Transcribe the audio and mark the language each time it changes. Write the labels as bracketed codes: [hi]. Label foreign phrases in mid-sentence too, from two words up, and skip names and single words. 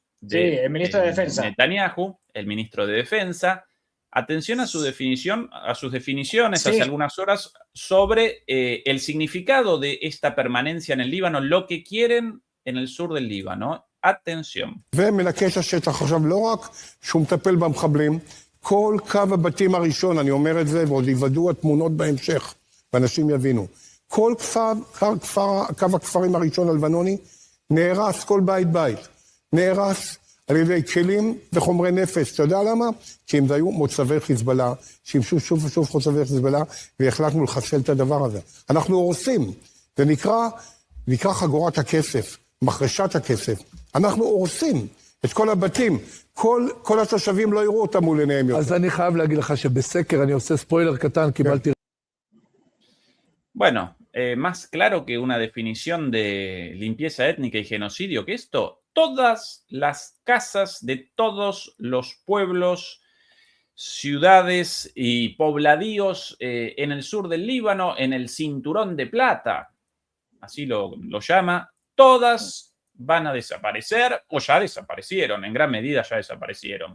[es] el ministro de Defensa. Netanyahu, el ministro de Defensa. Atención a sus definiciones hace algunas horas sobre el significado de esta permanencia en el Líbano, lo que quieren en el sur del Líbano. Atención. [he] כל קו הבתים הראשון, אני אומר את זה, ועוד יוודאו התמונות בהמשך, ואנשים יבינו. כל קו הכפרים הראשון הלבנוני נהרס, כל בית, נהרס על ידי כלים וחומרי נפץ. אתה יודע למה? כי הם היו מוצבי חיזבאללה, שימשו שוב ושוב מוצבי חיזבאללה, והחלטנו לחסל את הדבר הזה. אנחנו הורסים, זה נקרא חגורת הכסף, מחרשת הכסף. אנחנו הורסים את כל הבתים. כל התושבים לא יראו אותם מול עיניהם יותר. אז אני חייב להגיד לך שבסקר אני עושה ספוילר קטן, קיבלתי... [es] Bueno, más claro que una definición de limpieza étnica y genocidio que esto, todas las casas de todos los pueblos, ciudades y pobladíos en el sur del Líbano, en el Cinturón de Plata, así lo llama, todas van a desaparecer o ya desaparecieron, en gran medida ya desaparecieron.